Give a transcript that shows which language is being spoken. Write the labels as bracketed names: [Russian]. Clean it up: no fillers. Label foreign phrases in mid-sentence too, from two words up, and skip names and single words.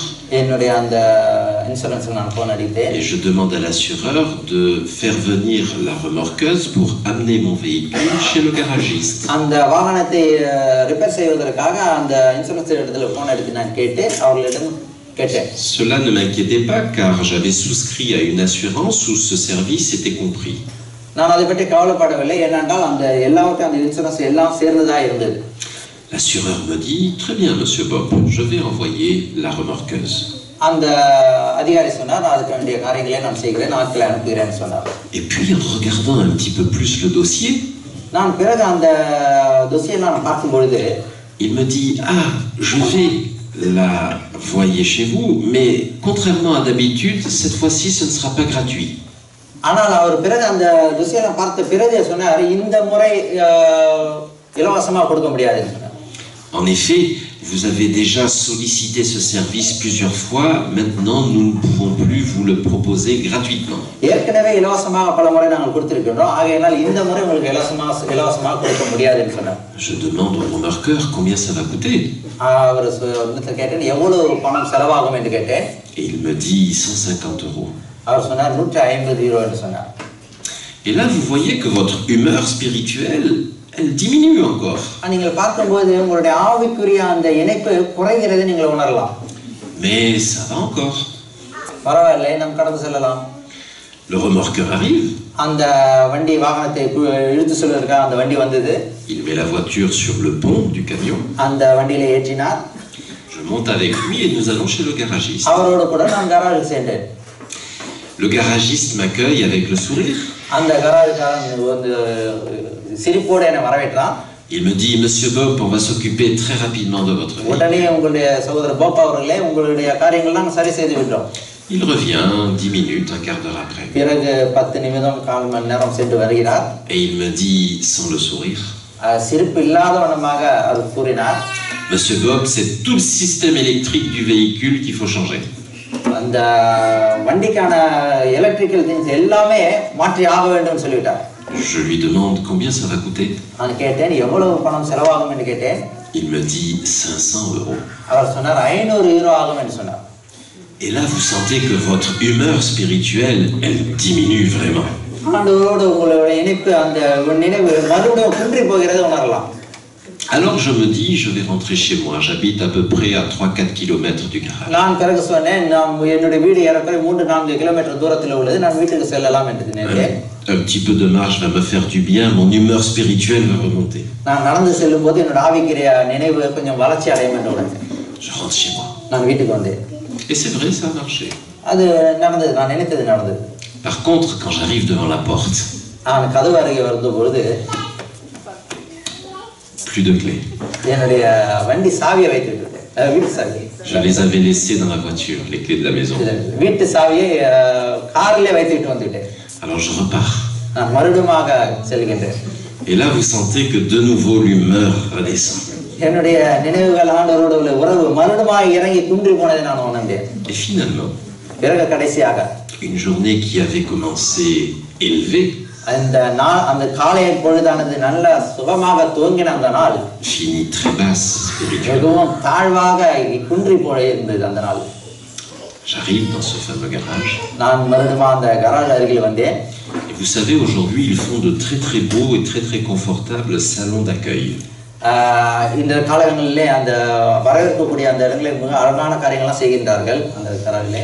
[Tamil] என்னுடைய அந்த இன்சூரன்ஸ்க்கு நான் ஃபோன் அடித்தேன். [French] Et je demande à l'assureur de faire venir la remorqueuse pour amener mon véhicule chez le garagiste. [Tamil] அந்த வாகனத்தை ரிப்பேர் செய்வதற்காக அந்த இன்சூரன்ஸ் இடத்துல ஃபோன் அடித்து நான் கேட்டேன், அவர்களிடம் கேட்டேன். [French] Cela ne m'inquiétait pas car j'avais souscrit à une assurance où ce service était compris. [Tamil] நான் அதை பற்றி கவலைப்படவில்லை, ஏனென்றால் அந்த எல்லாவற்றையும் அந்த இன்சூரன்ஸ் எல்லாம் சேர்ந்ததாக இருந்தது. [French] L'assureur me dit très bien monsieur Bob, je vais envoyer la remorqueuse. [Tamil] அந்த அதிகாரி சொன்னார், அதுக்கு வேண்டிய காரியங்களை நான் செய்கிறேன், ஆட்களை அனுப்புகிறேன்னு சொன்னார். [French] Et puis en regardant un petit peu plus le dossier, [Tamil] நான் பிறகு அந்த dossier நான் பார்க்கும் பொழுது [French] il me dit ah je vais la envoyer chez vous, mais contrairement à d'habitude cette fois-ci ce ne sera pas gratuit. [Tamil] ஆனால் அவர் பிறகு அந்த dossier பார்த்த பிறகு சொன்னார், இந்த முறை இலவசமாக கொடுக்க முடியாதுன்னு சொன்னார். [French] En effet, vous avez déjà sollicité ce service plusieurs fois, maintenant nous ne pouvons plus vous le proposer gratuitement. [Tamil] ஏற்கனவே இலவசமாக பல முறை நாங்கள் கொடுத்திருக்கிறோம், ஆகையால் இந்த முறை உங்களுக்கு இலவசமாக கொடுக்க முடியாதுன்னு சொன்னார். [French] Je demande au remorqueur combien ça va coûter. [Tamil] அவர் கேட்டேன், எவ்வளவு பணம் செலவாகும் என்று கேட்டேன். [French] Et il me dit 150 €. [Tamil] அவர் சொன்னார் 150 € என்று சொன்னார். [French] Et là vous voyez que votre humeur spirituelle elle diminue encore. [Tamil] நீங்கள் பார்க்கும்போது உங்களுடைய ஆவிக்குரிய அந்த இணைப்பு குறைகிறதை நீங்கள் உணரலாம். [French] Mais ça va encore. [Tamil] பரவாயில்லை, நாம் கடந்து செல்லலாம். [French] Le remorqueur arrive. [Tamil] அந்த வண்டி வாகனத்தை இழுத்து செல்வதற்காக அந்த வண்டி வந்தது. [French] Il met la voiture sur le pont du camion. [Tamil] அந்த வண்டியில ஏற்றினார். [French] Je monte avec lui et nous allons chez le garagiste. [Tamil] அவரோடு கூட நான் கராஜுக்கு சென்றேன். [French] Le garagiste m'accueille avec le sourire. [Tamil] அந்த கராஜுக்காரன் வந்து சிரிப்போடு என்னை வரவேற்றான். [French] Il me dit monsieur Bob, on va s'occuper très rapidement de votre vie. [Tamil] உடனே உங்களுடைய சகோதரர் பாப் அவர்களே, உங்களுடைய காரியங்கள்லாம் சரி செய்து விட்டோம். [French] Il revient 10 minutes, un quart d'heure après. [Tamil] பிறகு 10 நிமிடம் கால் மணி நேரம் சென்று வருகிறார். [French] Et il me dit sans le sourire. [Tamil] சிரிப்பு இல்லாதவனமாக அவர் கூறினார், [French] monsieur Bob, c'est tout le système électrique du véhicule qu'il faut changer. [Tamil] அந்த வண்டிக்கான [English] electrical things [Tamil] எல்லாமே மாற்றி ஆக வேண்டும் சொல்லிவிட்டார். [French] Je lui demande combien ça va coûter. [Tamil] நான் கேட்டேன், எவ்வளவு பணம் செலவாகும் என்று கேட்டேன். [French] Il me dit 500 €. [Tamil] அவர் சொன்னார் 500 € ஆகும் என்று சொன்னார். [French] Et là vous sentez que votre humeur spirituelle elle diminue vraiment. [Tamil] ஆண்டவரோடு உங்களுடைய இணைப்பு, அந்த நினைவு மறுபடியும் குன்றி போகிறதை உணரலாம். [French] Alors je me dis, je vais rentrer chez moi. J'habite à peu près à 3-4 km du garage. [Tamil] நான் பிறகு சொன்னேன், என்னுடைய வீடு ஏறக்குறைய 3-4 கிலோமீட்டர் தூரத்தில் உள்ளது, நான் வீட்டுக்கு செல்லலாம் என்று நினைத்தேன். [French] Un petit peu de marche va me faire du bien, mon humeur spirituelle va remonter. [Tamil] நான் நடந்து செல்லும்போது என்னோட ஆவிக்குரிய நினைவு கொஞ்சம் வளர்ச்சி அடையும் என்று உணர்ந்தேன். [French] Je rentre chez moi. [Tamil] நான் வீட்டுக்கு வந்தேன். [French] Et c'est vrai, ça a marché. [Tamil] அது நடந்தது, நான் நினைத்தது நடந்தது. [French] Par contre, quand j'arrive devant la porte, [Tamil] நான் கதவு அருகே வந்த பொழுது [French] plus de clés. [Tamil] என்னுடைய வண்டி சாவியை வைத்து விட்டுட்டேன், வீட்டு சாவி. [French] Je les avais laissées dans la voiture, les clés de la maison. [Tamil] வீட்டு சாவியை காரிலே வைத்துட்டு வந்துட்டேன். [French] Alors je repars. [Tamil] நான் மறுபடியுமாக செல்கின்றேன். [French] Et là, vous sentez que de nouveau l'humeur redescend. [Tamil] என்னுடைய நினைவுகள் ஆண்டவரோடு உள்ள உறவு மறுபடியுமாக இறங்கி குன்றி போனதை நான் உணர்ந்தேன். [French] Et finalement, [Tamil] பிறகு கடைசியாக [French] une journée qui avait commencé élevée [Tamil] அந்த காலை பொழுதானது நல்ல சுகமாக துவங்கின அந்த நாள் [French] finit très basse spirituellement. [Tamil] மிகவும் தாழ்வாக குன்றி போயிருந்தது அந்த நாள். [French] J'arrive dans ce fameux garage. [Tamil] நான் மறுபடியும் அந்த கராஜ் அருகில் வந்தேன். [French] Et vous savez, aujourd'hui, ils font de très très beaux et très très confortables salons d'accueil. [Tamil] இந்த காலங்களிலே அந்த வரவேற்கக்கூடிய அந்த இடங்களில் மிக அழகான காரியங்கள்லாம் செய்கின்றார்கள் அந்த கராஜிலே.